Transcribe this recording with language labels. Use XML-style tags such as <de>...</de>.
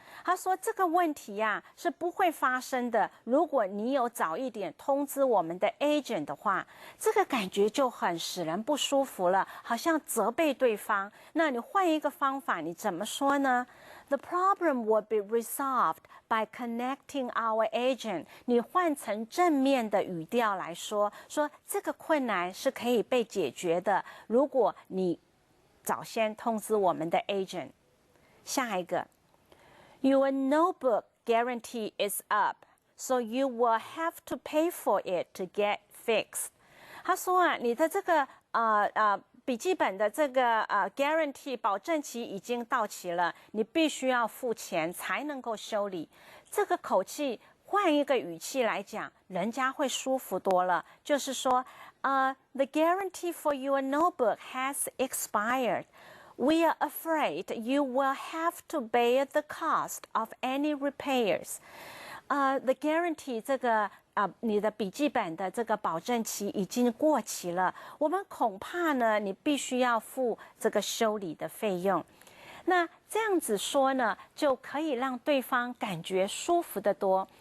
<zh>他说这个问题呀是不会发生的，如果你有早一点通知我们的 agent 的话，这个感觉就很使人不舒服了，好像责备对方。那你换一个方法，你怎么说呢？</zh> <en>The problem will be resolved by connecting our agent。</en> <zh>你换成正面的语调来说，说这个困难是可以被解决的，如果你早先通知我们的 agent。下一个。</zh> <en>Your notebook guarantee is up, so you will have to pay for it to get fixed.</en> <zh>他说你的这个笔记本的这个</zh> <en>guarantee</en> <zh>保证期已经到期了，你必须要付钱才能够修理。这个口气换一个语气来讲，人家会舒服多了。就是说</zh> <en>the guarantee for your notebook has expired.We are afraid you will have to bear the cost of any repairs.</en> <zh>The guarantee 这个你的笔记本的这个保证期已经过期了，我们恐怕呢，你必须要付这个修理的费用。那这样子说呢，就可以让对方感觉舒服得多。</zh>